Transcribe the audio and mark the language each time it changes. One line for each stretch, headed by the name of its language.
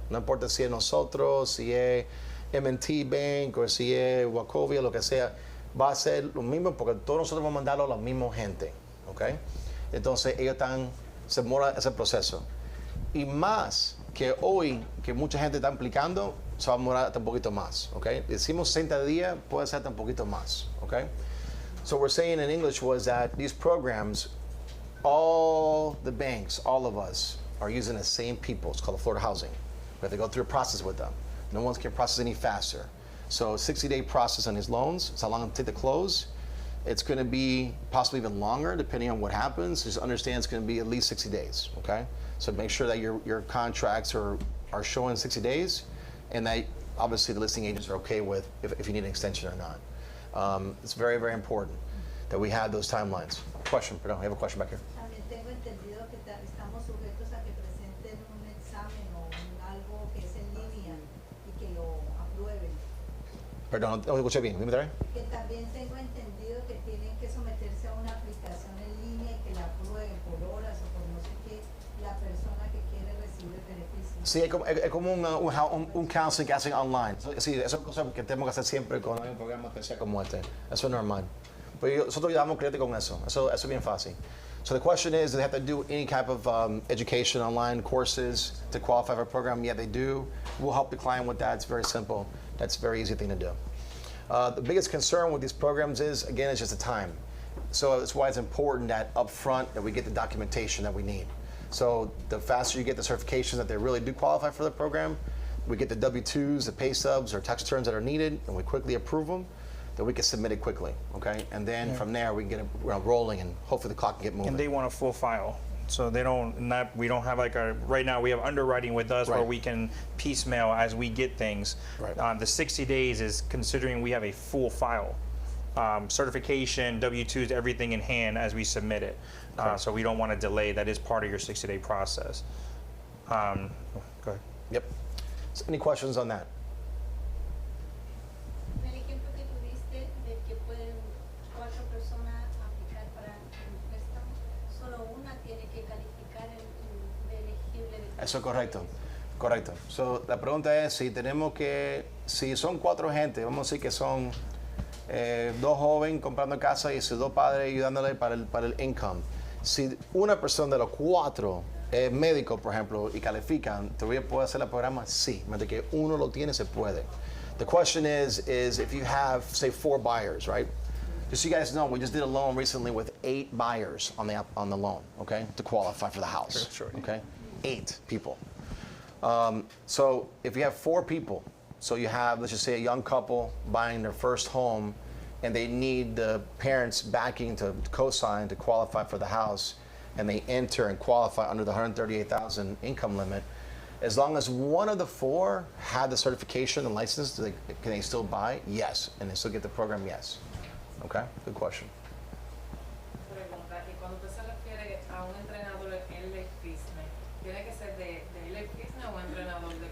Spanish: No importa si es nosotros, si es M&T Bank o si es Wachovia, lo que sea, va a ser lo mismo porque todos nosotros vamos a mandarlo a la misma gente, ¿ok? Entonces ellos se demora ese proceso. Y más que hoy, que mucha gente está aplicando, se va a demorar hasta un poquito más, ¿ok? Decimos 60 días, puede ser hasta un poquito más, ¿ok?
English: So what we're saying in English was that these programs, all the banks, all of us, are using the same people. It's called the Florida Housing. We have to go through a process with them. No one can process any faster. So 60-day process on these loans. It's how long it'll take to close. It's going to be possibly even longer depending on what happens. Just understand it's going to be at least 60 days, okay? So make sure that your contracts are showing 60 days and that obviously the listing agents are okay with if you need an extension or not. It's very, very important that we have those timelines. Question, perdón, I have a question back here.
Spanish: También tengo entendido que estamos sujetos a que presenten un examen o algo que es en línea y que lo aprueben. Perdón, no escuché bien. Dime otra vez. Que también tengo entendido que tienen que someterse a una aplicación en línea y que la aprueben por horas o por no sé qué la persona que quiere recibir el beneficio. Sí, es como un counseling que hacen online. Sí, eso es cosa que tenemos que hacer siempre cuando hay un programa especial como este. Eso es normal. Pero nosotros ayudamos clientes con eso. Eso es bien fácil.
English: So the question is, do they have to do any type of education online courses to qualify for a program? Yeah, they do. We'll help the client with that. It's very simple. That's a very easy thing to do. The biggest concern with these programs is, again, it's just the time. So that's why it's important that up front that we get the documentation that we need. So the faster you get the certifications that they really do qualify for the program, we get the W-2s, the pay stubs, or tax returns that are needed, and we quickly approve them, then we can submit it quickly, okay? And then from there, we can get it rolling, and hopefully the clock can get moving. And they want a full file. So we don't have like right now we have underwriting with us where Right. we can piecemeal as we get things. Right. The 60 days is considering we have a full file. Certification, W-2s, everything in hand as we submit it. So we don't want to delay. That is part of your 60-day process. Go ahead. Yep. So any questions on that?
Spanish: El ejemplo que tuviste de que pueden 4 personas aplicar para un préstamo, solo una tiene que calificar de elegible. Eso es correcto. Correcto. So, la pregunta es si son 4 gente, vamos a decir que son 2 jóvenes comprando casa y sus 2 padres ayudándole para el income. Si una persona de los 4 es médico, por ejemplo, y califican, ¿todavía puede hacer el programa? Sí. Mientras que uno lo tiene, se puede.
English: The question is if you have, say, 4 buyers, right? Just so you guys know, we just did a loan recently with 8 buyers on the loan, okay, to qualify for the house. Sure. Okay, 8 people. So if you have 4 people, So you have, let's just say, a young couple buying their first home, and they need the parents' backing to co-sign to qualify for the house, and they enter and qualify under the 138,000 income limit. As long as one of the four had the certification and license, can they still buy? Yes, and they still get the program. Yes. Okay, good question.
Spanish: Pregunta, y cuando usted se refiere a un entrenador en LA Fitness, ¿tiene que ser de LA Fitness o un entrenador de...